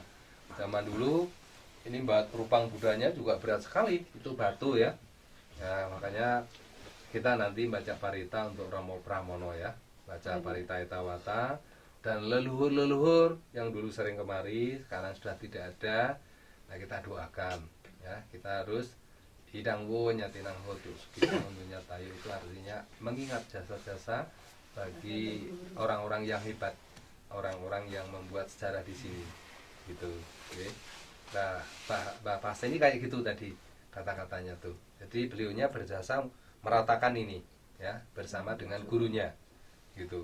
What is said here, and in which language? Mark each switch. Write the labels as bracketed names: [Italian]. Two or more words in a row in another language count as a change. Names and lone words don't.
[Indonesian] Zaman dulu ini rupang Budanya juga berat sekali. Itu batu ya. Ya, makanya kita nanti baca parita untuk Romo Pramono ya, baca parita Etawata dan leluhur-leluhur yang dulu sering kemari sekarang sudah tidak ada. Nah kita doakan ya, kita harus [Pali] hidangwo nyatinang hotu [Indonesian] kita nyatayu itu artinya mengingat jasa-jasa bagi orang-orang yang hebat, orang-orang yang membuat sejarah di sini gitu. Oke. Nah Mbak Pas ini kayak gitu tadi kata-katanya tuh. Jadi beliaunya berjasa meratakan ini ya bersama dengan gurunya gitu.